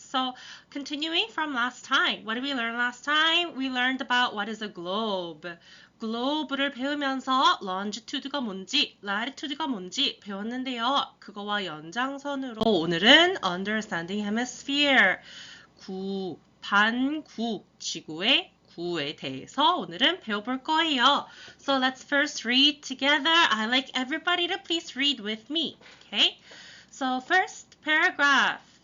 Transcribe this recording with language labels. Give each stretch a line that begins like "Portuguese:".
English: So, continuing from last time, what did we learn last time? We learned about what is a globe.
Korean: globe를 배우면서 longitude가 뭔지, latitude가 뭔지 배웠는데요. 그거와 연장선으로 오늘은
English: Understanding Hemisphere,
Korean: 반구, 지구의 구에 대해서 오늘은 배워볼 거예요.
English: So let's first read together. I'd like everybody to please read with me. Okay? So first paragraph.